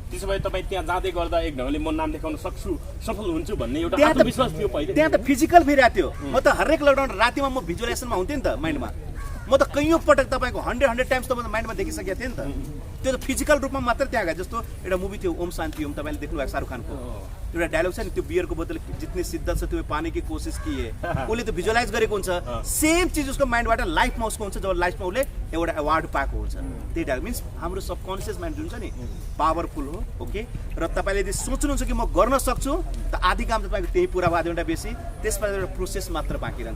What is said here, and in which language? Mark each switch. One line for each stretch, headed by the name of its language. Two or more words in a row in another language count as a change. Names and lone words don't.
Nepali: त्यसो भए तपाईँ त्यहाँ जाँदै गर्दा एक ढङ्गले म नाम लेखाउन सक्छु, सफल हुन्छु भन्ने एउटा आत्मविश्वास थियो पहिले? त्यहाँ त फिजिकल फेरिरहेको थियो। म त हरेक लकडाउन रातिमा म भिजुअलाइजेसनमा हुन्थेँ नि त माइन्डमा, म त कैयौँ पटक तपाईँको 100 टाइम्स त म माइन्डमा देखिसकेको थिएँ नि त। त्यो त फिजिकल रूपमा मात्र त्यहाँ गयो। जस्तो एउटा मुभी थियो ओम शान्ति ओम, तपाईँले देख्नुभएको शाहरुख खानको एउटा डायलग छ नि, त्यो बियरको बोतल
Hindi: जितने शिद्दत से तुम्हें पाने की कोसिस की है,
Nepali: उसले त भिजुअलाइज गरेको हुन्छ। सेम चिज उसको माइन्डबाट लाइफमा उसको हुन्छ जब लाइफमा उसले एउटा अवार्ड पाएको हुन्छ। त्यही डायलग मिन्स हाम्रो
English: subconscious mind
Nepali: जुन छ नि पावरफुल हो। ओके, र तपाईँले यदि सोच्नुहुन्छ कि म गर्न सक्छु त आधी काम त तपाईँको त्यही पुरा भयो, 2 घन्टा बेसी, त्यसमा एउटा प्रोसेस मात्र बाँकी रहन्छ।